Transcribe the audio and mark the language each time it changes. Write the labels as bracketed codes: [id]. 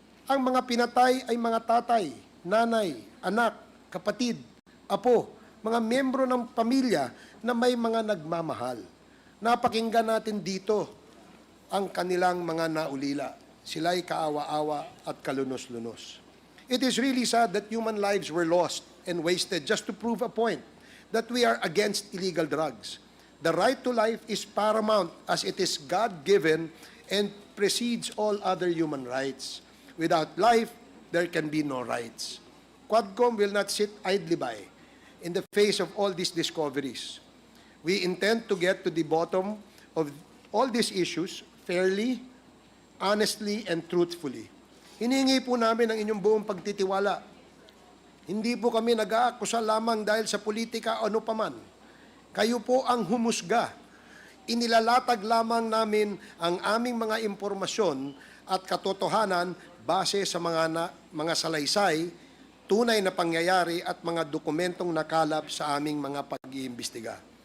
[tl] Ang mga pinatay ay mga tatay, nanay, anak, kapatid, apo, mga miyembro ng pamilya na may mga nagmamahal. Napakinggan natin dito ang kanilang mga naulila. Sila'y kaawa-awa at kalunos-lunos. [en] It is really sad that human lives were lost and wasted just to prove a point that we are against illegal drugs. The right to life is paramount as it is God-given and precedes all other human rights. Without life, there can be no rights. Quadcom will not sit idly by in the face of all these discoveries. We intend to get to the bottom of all these issues fairly, honestly, and truthfully. [tl] Hiningi po namin ang inyong buong pagtitiwala. Hindi po kami nag-aakusa lamang dahil sa politika o ano paman. Kayo po ang humusga. Inilalatag lamang namin ang aming mga impormasyon at katotohanan base sa mga salaysay, tunay na pangyayari at mga dokumentong nakalap sa aming mga pag-iimbestiga.